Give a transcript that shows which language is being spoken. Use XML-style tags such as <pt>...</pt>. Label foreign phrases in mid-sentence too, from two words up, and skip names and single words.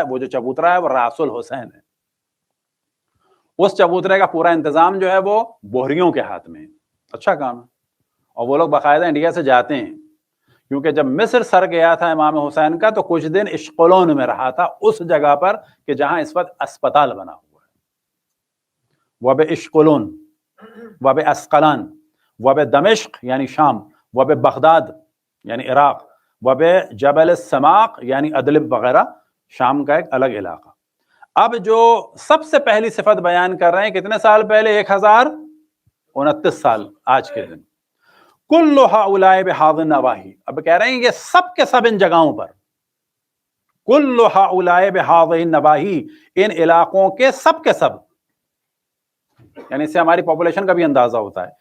<ur>وہ جو چبوترا ہے وہ راس الحسین ہے. اس چبوترے کا پورا انتظام جو ہے وہ بوہریوں کے ہاتھ میں ہے. اچھا کام ہے. اور وہ لوگ باقاعدہ انڈیا سے جاتے ہیں، کیونکہ جب مصر سر گیا تھا امام حسین کا تو کچھ دن اشکلون میں رہا تھا، اس جگہ پر کہ جہاں اس وقت اسپتال بنا ہوا ہے.</ur> <ar>وب اشکلون، وب اسقلان، وب دمشق یعنی شام، وب بغداد یعنی عراق، وب جبل السماق</ar> <ur>یعنی ادلب وغیرہ شام کا ایک الگ علاقہ. اب جو سب سے پہلی صفت بیان کر رہے ہیں کتنے سال پہلے؟ 1029 سال آج کے دن.</ur> <ar>کل ہؤلاء بہذ النواحی،</ar> <ur>اب کہہ رہے ہیں یہ سب کے سب ان جگہوں پر.</ur> <ar>کل ہؤلاء بہذ النواحی،</ar> <ur>ان علاقوں کے سب، یعنی اس سے ہماری پاپولیشن کا بھی اندازہ ہوتا ہے.</ur>